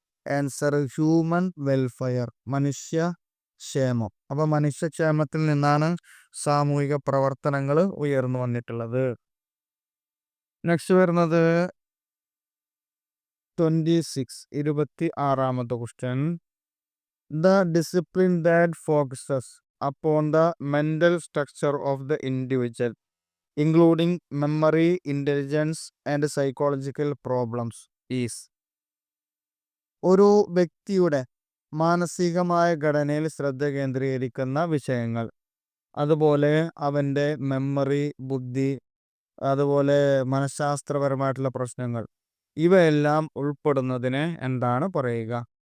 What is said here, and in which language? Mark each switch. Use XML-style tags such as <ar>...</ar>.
<ml>Answer human welfare, മനുഷ്യക്ഷേമം. അപ്പോൾ മനുഷ്യക്ഷേമത്തിൽ നിന്നാണ് സാമൂഹിക പ്രവർത്തനങ്ങൾ ഉയർന്നു വന്നിട്ടുള്ളത്. നെക്സ്റ്റ് വരുന്നത് 26, 26ാമത്തെ question.</ml> <en>The discipline that focuses upon the mental structure of the individual, including memory, intelligence and psychological problems is.</en> <ml>ഒരു വ്യക്തിയുടെ മാനസികമായ ഘടനയിൽ ശ്രദ്ധ കേന്ദ്രീകരിക്കുന്ന വിഷയങ്ങൾ, അതുപോലെ അവൻ്റെ മെമ്മറി, ബുദ്ധി, അതുപോലെ മനഃശാസ്ത്രപരമായിട്ടുള്ള പ്രശ്നങ്ങൾ, ഇവയെല്ലാം ഉൾപ്പെടുന്നതിനെ എന്താണ് പറയുക?</ml>